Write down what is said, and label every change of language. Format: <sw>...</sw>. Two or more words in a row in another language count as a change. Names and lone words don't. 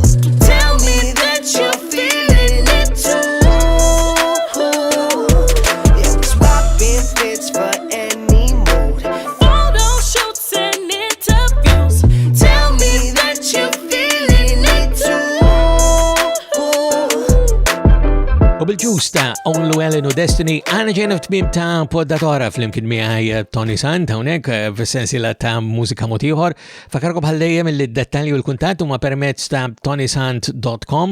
<en>Tell me that you're feeling it too. Yeah, we swapping fits for any mood. Photo shoots and interviews. Tell me that you're feeling it too.</en> <mt>U bil-ġus ta' Owen Llewellyn u Destiny, għana ġejna f'tmiem ta' poddatora fl-imkien miegħi Toni Sant, hawnhekk f'sensiela ta' Mużika Mod Ieħor. Fakarkom bħal-dejjem il-dettalji u l-kuntatt huma permezz ta' tonisant.com.</mt>